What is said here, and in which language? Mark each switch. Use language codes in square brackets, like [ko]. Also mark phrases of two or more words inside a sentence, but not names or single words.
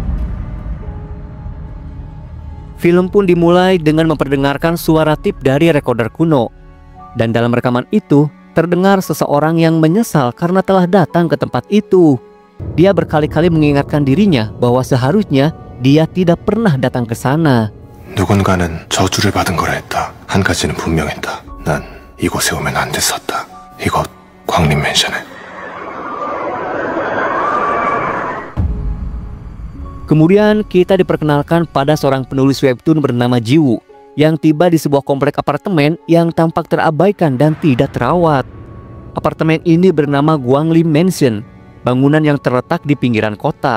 [id] Film pun dimulai dengan memperdengarkan suara tip dari recorder kuno. Dan dalam rekaman itu, terdengar seseorang yang menyesal karena telah datang ke tempat itu. Dia berkali-kali mengingatkan dirinya bahwa seharusnya dia tidak pernah datang ke sana. [ko] 누군가는 저주를 받은 거라 했다. 한 가지는 분명했다. 난 이곳에 오면 안 됐었다. 이곳 광림맨션에. [id] Kemudian kita diperkenalkan pada seorang penulis webtoon bernama Jiwoo yang tiba di sebuah komplek apartemen yang tampak terabaikan dan tidak terawat. Apartemen ini bernama Gwanglim Mansion, bangunan yang terletak di pinggiran kota.